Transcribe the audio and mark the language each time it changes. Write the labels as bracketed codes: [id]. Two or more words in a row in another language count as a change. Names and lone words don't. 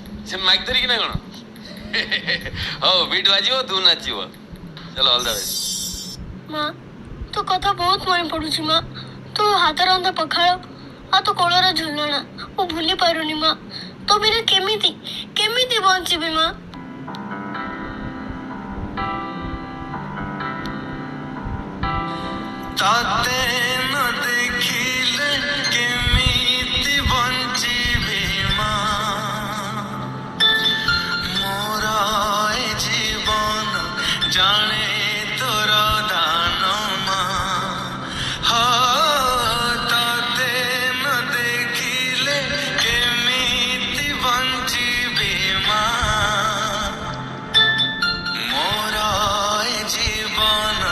[or] ସେ ମାଇକ୍ ଧରିକି ନା କଣ? ହଉ ବିଟ୍ ବାଜିବ ତୁ ନାଚିବ। [en] ଚାଲ all the best. [or] ମା ତୋ କଥା ବହୁତ ମନେ ପଡୁଛି ମା। ତୋ ହାତ ରନ୍ଧା ପଖାଳ ଆଉ ତୋ କୋଳର ଝୁଲଣା ମୁଁ ଭୁଲି ପାରୁନି ମା। ତୋ ବିନା କେମିତି କେମିତି ବଞ୍ଚିବି ମା। ତାତେ ନା ଦେଖିଲେ କେମିତି ବଞ୍ଚିବି ମା ମୋର ଏ ଜୀବନ ଜାନେ ତୋର ଦାନ ମା ତାତେ ନା ଦେଖିଲେ କେମିତି ବଞ୍ଚିବି ମା ମୋର ଏ ଜୀବନ